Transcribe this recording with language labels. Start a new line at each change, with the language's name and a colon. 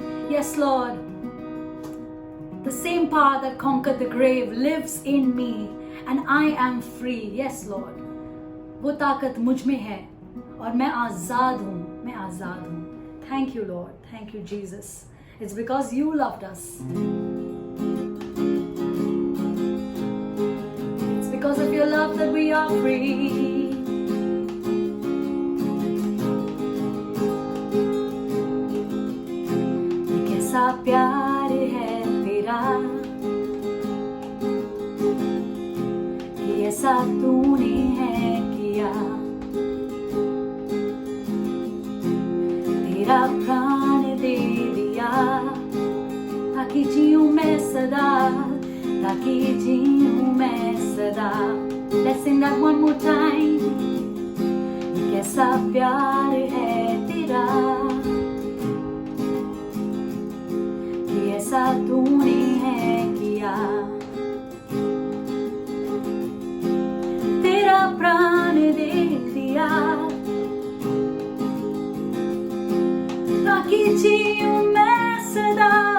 English: Yes, Lord. The same power that conquered the grave lives in me and I am free. Yes, Lord.
Hindi: वो ताकत मुझ में है और मैं आजाद हूँ, मैं आजाद हूँ.
English: Thank you, Lord. Thank you, Jesus. It's because you loved us. It's because of your love that we are free.
Hindi: कैसा प्यार है तेरा, कि ऐसा तूने है किया. तेरा प्राण दे दिया ताकि जीऊं मैं सदा, ताकि जीऊं मैं सदा.
English: Let's sing that one more time.
Hindi: कैसा प्यार है तेरा, कि ऐसा तूने है किया. तेरा प्राण दे दिया ताकि जीऊं मैं सदा.